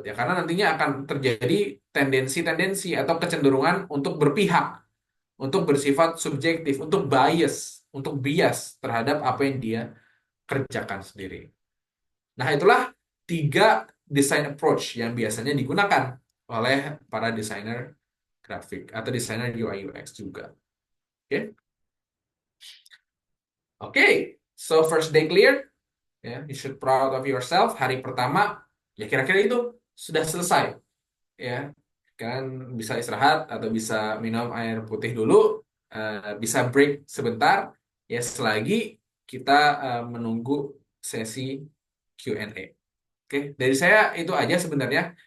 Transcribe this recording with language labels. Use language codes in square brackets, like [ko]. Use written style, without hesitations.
[id] Ya karena nantinya akan terjadi tendensi-tendensi atau kecenderungan untuk berpihak, untuk bersifat subjektif, untuk bias terhadap apa yang dia kerjakan sendiri. Nah, itulah tiga design approach yang biasanya digunakan oleh para desainer grafik atau desainer UI UX juga. Oke, Oke. [en] So first day clear, ya, you should proud of yourself. [id] Hari pertama, ya kira-kira itu sudah selesai, ya. Kan bisa istirahat atau bisa minum air putih dulu, bisa break sebentar, ya selagi kita menunggu sesi Q&A. Oke, dari saya itu aja sebenarnya.